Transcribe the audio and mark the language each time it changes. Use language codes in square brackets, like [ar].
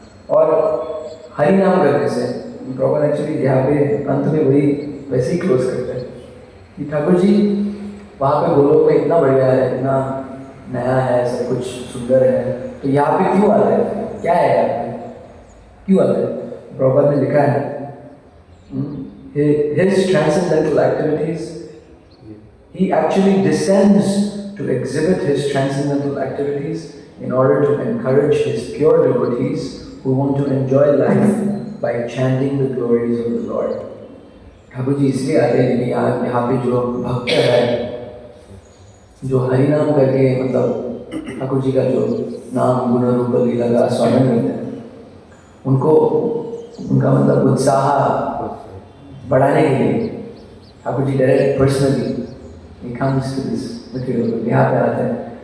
[hi] और हरि नाम करने से प्रॉपर एक्चुअली यहाँ पे अंत में वही वैसे ही क्लोज करते हैं कि ठाकुर जी वहाँ पे गोलोक में इतना बढ़िया है, इतना नया है, सब कुछ सुंदर है, तो यहाँ पे क्यों आता है? क्या है यहाँ पे, क्यों आता है? प्रॉपर ने लिखा है [en] his transcendental activities, he actually descends to exhibit his transcendental activities in order to encourage his pure devotees who want to enjoy life by chanting the glories of the Lord. [hi] Thakur ji इसलिए आते हैं कि यहाँ पे जो भक्त है, जो हरि नाम करके मतलब ठाकुर जी का जो नाम गुण रूप लीला का आस्वादन करते हैं, उनको उनका मतलब उत्साह बढ़ाने के लिए Thakur ji [en] direct personally comes to this material, [hi] यहाँ पे आते हैं।